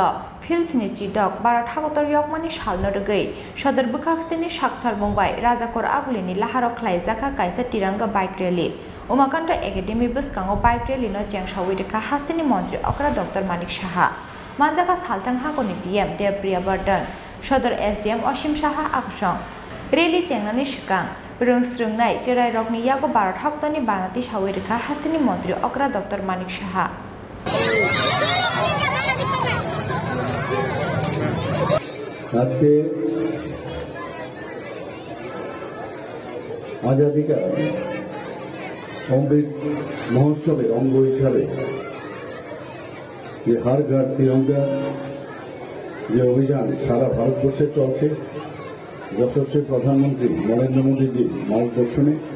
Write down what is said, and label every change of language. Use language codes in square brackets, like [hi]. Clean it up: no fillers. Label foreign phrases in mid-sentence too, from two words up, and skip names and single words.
[trp] फिल्सनि चिडक भारत हाखर यकमानि सालनो रगै सदर बिखाक्सनि साक्थार मुंबाय राजाखर आगुलिनि लाहाराव ख्लायजाखा कायसे तिरंगा [en] bike rally [trp] उमाकान्त एकाडेमी बसकाङो [en] bike rally-no [trp] चेंसाविरखा हास्तेनि मंत्री अक्रा डॉक्टर मानिक साहा मानजाखा सालथां हाखनि डीएम देवप्रिया बर्धन सदर एसडीएम असीम साहा आकसं रैली चेंनानि सिगां रोंस्रोंनाय जेराय रकनि यागो भारत हाखरनि बानाति साविरखा हास्तेनि मंत्री अक्रा डॉक्टर मानिक साहा [bn] আজকে আজাদী কা অমৃত মহোৎসবের অঙ্গ হিসাবে যে হর ঘর তিরঙ্গা যে অভিযান সারা ভারতবর্ষে চলছে যশস্বী প্রধানমন্ত্রী নরেন্দ্র মোদীজি মার্গদর্শনে